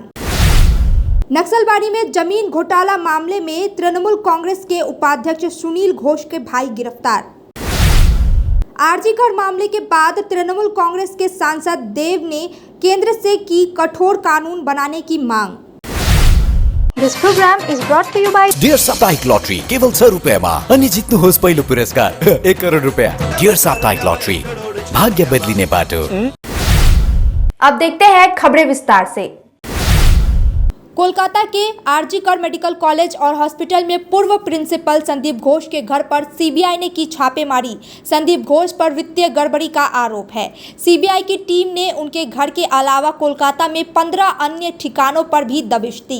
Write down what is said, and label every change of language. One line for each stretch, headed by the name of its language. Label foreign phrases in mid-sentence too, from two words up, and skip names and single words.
Hindi: नक्सलबाड़ी में जमीन घोटाला मामले में तृणमूल कांग्रेस के उपाध्यक्ष सुनील घोष के भाई गिरफ्तार। आरजी कर मामले के बाद तृणमूल कांग्रेस के सांसद देव ने केंद्र से की कठोर कानून बनाने की मांग।
English: This program is brought to you by
Nepali: डियर साप्ताहिक लॉटरी केवल 6 रुपैयाँमा अनि जित्नुहोस् पहिलो पुरस्कार 1 करोड रुपैयाँ। डियर साप्ताहिक लॉटरी, भाग्य बदलिने बाटो।
Hindi: अब देखते हैं खबरें विस्तार से। कोलकाता के आरजी कर मेडिकल कॉलेज और हॉस्पिटल में पूर्व प्रिंसिपल संदीप घोष के घर पर सीबीआई ने की छापेमारी। संदीप घोष पर वित्तीय गड़बड़ी का आरोप है। सीबीआई की टीम ने उनके घर के अलावा कोलकाता में 15 अन्य ठिकानों पर भी दबिश दी।